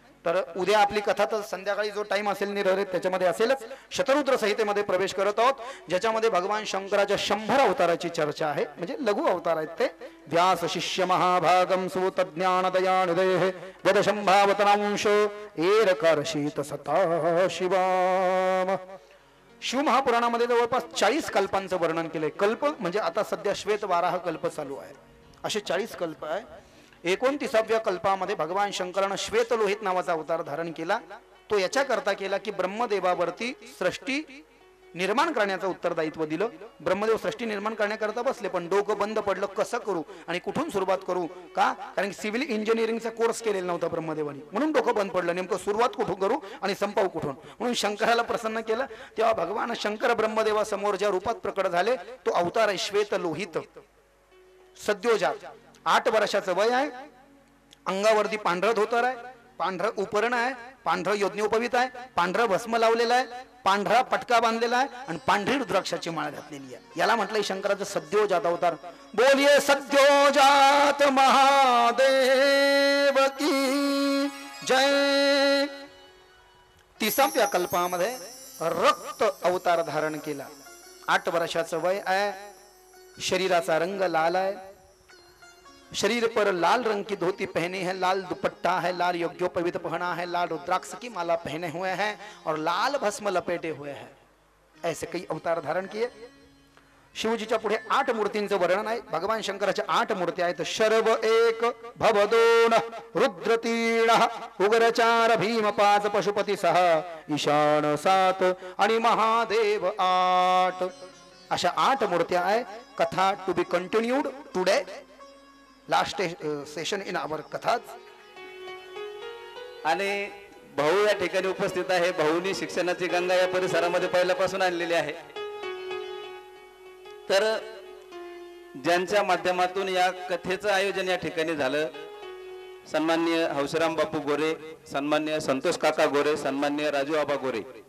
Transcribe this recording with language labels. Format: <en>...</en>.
<mr>तर उद्या आपली कथा तर संध्याकाळी जो टाइम असेल निर्धारित त्याच्यामध्ये असेलच। शतरुद्र संहितेमध्ये प्रवेश करत आहोत, ज्याच्यामध्ये भगवान शंकराच्या 100 अवताराची चर्चा आहे, म्हणजे लघु अवतार आहेत ते।</mr> <sa>व्यास शिष्य महाभागम सूत ज्ञान दयानिधे गद संभावतनांश एरकर्षित सता शिवाम।</sa> <mr>शिव महापुराणामध्ये जवळपास 40 कल्पांचं वर्णन केलंय। कल्प म्हणजे आता सध्या श्वेत वाराह कल्प चालू आहे, असे 40 कल्प आहे। 29व्या कल्पामध्ये भगवान शंकरानं श्वेत लोहित नावाचा अवतार धारण केला। तो याच्याकरता केला की ब्रह्मदेवावरती सृष्टी निर्माण करण्याचं उत्तरदायित्व दिलं। ब्रह्मदेव सृष्टी निर्माण करण्याकरता बसले, पण डोकं बंद पडलं, कसं करू आणि कुठून सुरुवात करू, का कारण सिव्हिल इंजिनिअरिंगचा कोर्स केलेला नव्हता ब्रह्मदेवानी, म्हणून डोकं बंद पडलं, नेमकं सुरुवात कुठून करू आणि संपवू कुठून। म्हणून शंकराला प्रसन्न केलं। तेव्हा भगवान शंकर ब्रह्मदेवासमोर ज्या रूपात प्रकट झाले तो अवतार आहे श्वेत लोहित सद्योजात। 8 वर्षाचं वय आहे, अंगावरती पांढरं धोतर आहे, पांढरं उपरण आहे, पांढरं यज्ञोपवीत आहे, पांढरं भस्म लावलेलं आहे, पांढरा पटका बांधलेला आहे आणि पांढरी रुद्राक्षाची माळ घातलेली आहे। याला म्हटलंय शंकराचं सद्योजात अवतार।</mr> <hi>बोलिये सद्योजात महादेव की जय।</hi> <mr>30व्या कल्पामध्ये रक्त अवतार धारण केला। 8 वर्षाचं वय आहे, शरीराचा रंग लाल आहे,</mr> <hi>शरीर पर लाल रंग की धोती पहनी है, लाल दुपट्टा है, लाल यज्ञोपवीत पहना है, लाल रुद्राक्ष की माला पहने हुए हैं और लाल भस्म लपेटे हुए हैं। ऐसे कई अवतार धारण किए।</hi> <mr>शिवजीच्या पुढे 8 मूर्तींचं वर्णन आहे। भगवान शंकराच्या 8 मूर्ती आहेत। शर्व 1, भव 2, रुद्र 3, उग्र 4, भीम 5, पशुपती 6, ईशान 7 आणि महादेव 8। अशा 8 मूर्त्या आहे।</mr> <en>कथा to be continued today, last session in our कथाच।</en> <mr>आणि भाऊ या ठिकाणी उपस्थित आहे। भाऊनी शिक्षणाची गंगा या परिसरामध्ये पहिल्यापासून आणलेली आहे। तर ज्यांच्या माध्यमातून या कथेचं आयोजन या ठिकाणी झालं, सन्माननीय हौसराम बापू गोरे, सन्माननीय संतोष काका गोरे, सन्माननीय राजू आबा गोरे।</mr>